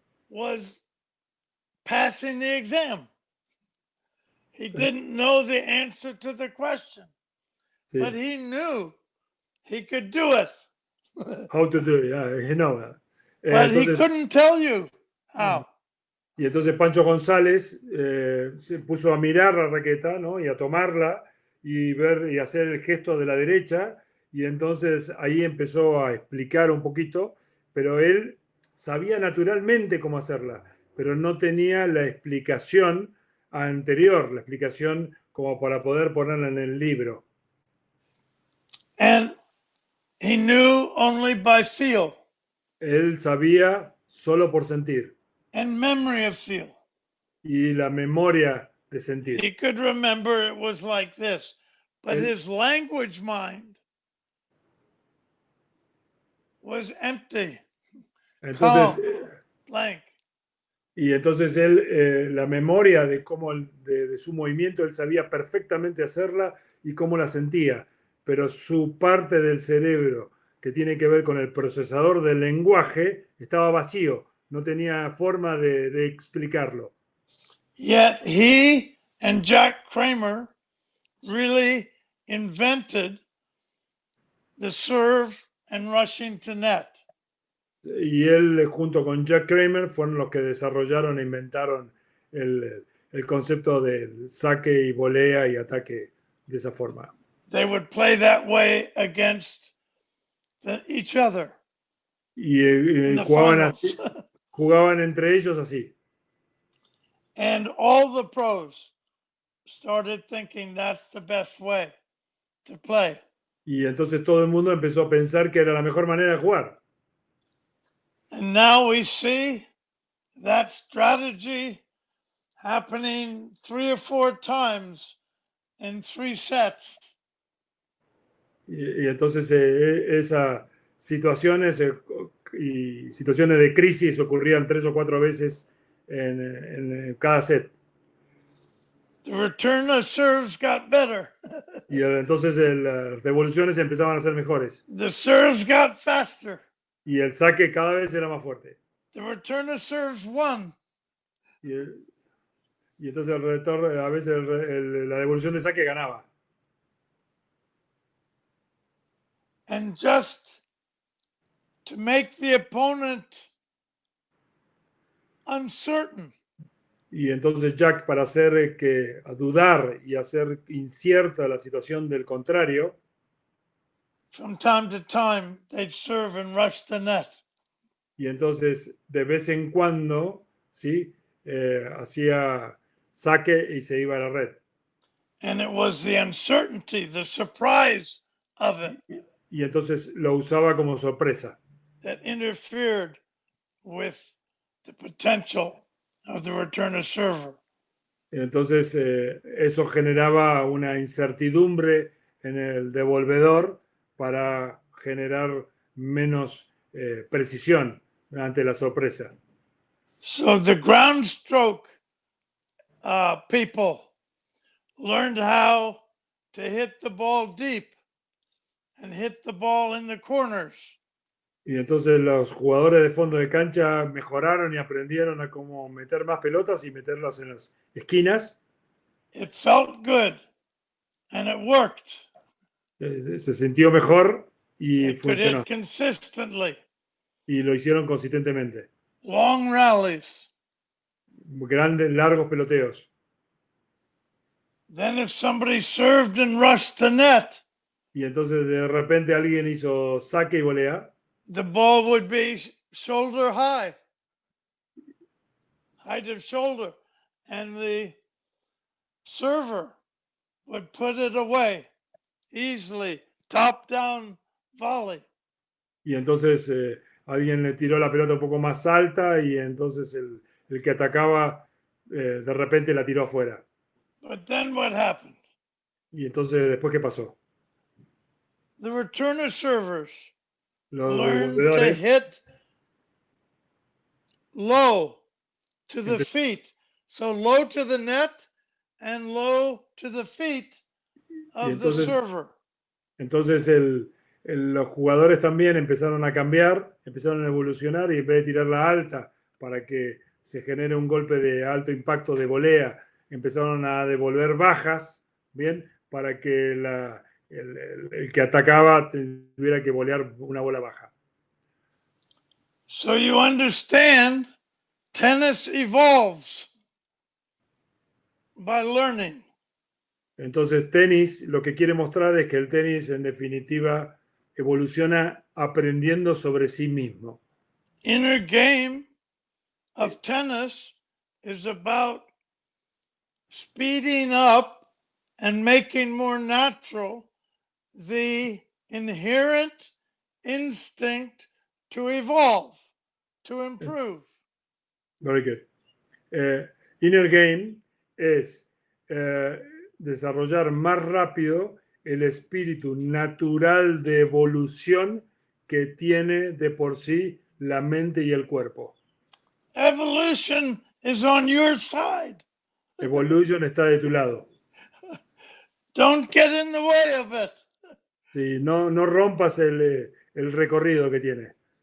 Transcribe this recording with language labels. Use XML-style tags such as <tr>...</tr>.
<en>was passing the exam. He didn't know the answer to the question,</en> <es>Sí.</es> <en>but he knew he could do it. How to do it, yeah, he know that. But he</en> <es>Entonces,</es> <en>couldn't tell you how.</en> <es>y entonces Pancho González se puso a mirar la raqueta, ¿no? Y a tomarla y ver y hacer el gesto de la derecha. Y entonces ahí empezó a explicar un poquito, pero él sabía naturalmente cómo hacerla, pero no tenía la explicación anterior, la explicación como para poder ponerla en el libro.</es> <en>And he knew only by feel</en> <es>Él sabía solo por sentir</es> <en>and memory of feel.</en> <es>y la memoria de sentir.</es> <en>He could remember it was like this, but</en> <es>Él-</es> <en>his language mind was empty,</en> <es>entonces,</es> <en>calm, blank.</en> <es>y entonces él, la memoria de cómo de su movimiento, él sabía perfectamente hacerla y cómo la sentía, pero su parte del cerebro que tiene que ver con el procesador del lenguaje estaba vacío, no tenía forma de explicarlo.</es> <en>Yet he and Jack Kramer really invented the serve and rushing to net.</en> <es>Y él, junto con Jack Kramer, fueron los que desarrollaron e inventaron el concepto del saque y volea y ataque de esa forma.</es> <en>They would play that way against each other in the</en> <es>Jugaban, así,</es> <en>finals.</en> <es>jugaban entre ellos así.</es> <en>And all the pros started thinking that's the best way to play.</en> <es>Y entonces todo el mundo empezó a pensar que era la mejor manera de jugar.</es> <en>And now we see that strategy happening 3 or 4 times in 3 sets.</en> <es>Y entonces esas situaciones y situaciones de crisis ocurrían 3 o 4 veces en cada set.</es> <en>The return of serves got better.</en> <es>Y entonces las devoluciones empezaban a ser mejores.</es> <en>The serves got faster.</en> <es>Y el saque cada vez era más fuerte.</es> <en>The return of serves won.</en> <es>Y entonces el retorno, a veces la devolución de saque ganaba.</es> <en>And just to make the opponent uncertain,</en> <es>Y entonces Jack, para hacer que a dudar y hacer incierta la situación del contrario,</es> <en>from time to time, they'd serve and rush the net.</en> <es>y entonces de vez en cuando, ¿sí? Hacía saque y se iba a la red.</es> <en>And it was the uncertainty, the surprise of it</en> <es>Y entonces lo usaba como sorpresa.</es> <en>that interfered with the potential of the return of server.</en> <es>Entonces eso generaba una incertidumbre en el devolvedor para generar menos precisión ante la sorpresa.</es> <en>So the ground stroke people learned how to hit the ball deep and hit the ball in the corners.</en> <es>Y entonces los jugadores de fondo de cancha mejoraron y aprendieron a cómo meter más pelotas y meterlas en las esquinas.</es> <en>It felt good and it worked.</en> <es>Se sintió mejor y</es> <en>It could</en> <es>funcionó.</es> <en>hit consistently.</en> <es>Y lo hicieron consistentemente.</es> <en>Long rallies.</en> <es>Grandes, largos peloteos.</es> <en>Then if somebody served and rushed the net,</en> <es>Y entonces de repente alguien hizo saque y volea.</es> <en>the ball would be shoulder high, height of shoulder, and the server would put it away easily, top down volley.</en> <es>Y entonces alguien le tiró la pelota un poco más alta y entonces el que atacaba de repente la tiró afuera.</es> <en>But then what happened?</en> <es>Y entonces después, ¿qué pasó?</es> <en>The returner servers</en> <es>Los</es> <en>learned to</en> <es>devolvedores</es> <en>hit low to the feet. So low to the net and low to the feet of the server.</en> <es>Entonces los jugadores también empezaron a cambiar, empezaron a evolucionar y en vez de tirarla alta para que se genere un golpe de alto impacto de volea, empezaron a devolver bajas, ¿bien? Para que el que atacaba tuviera que volear una bola baja. So you understand, tennis evolves by learning. Entonces, tenis, lo que quiere mostrar es que el tenis, en definitiva, evoluciona aprendiendo sobre sí mismo.</es> <en>Inner game of tennis is about speeding up and making more natural the inherent instinct to evolve, to improve. Very good.</en> <es>Inner game es desarrollar más rápido el espíritu natural de evolución que tiene de por sí la mente y el cuerpo.</es> <en>Evolution is on your side.</en> <es>Evolution está de tu lado.</es> <en>Don't get in the way of it.</en> <es>Sí, no rompas el recorrido que tiene.</es>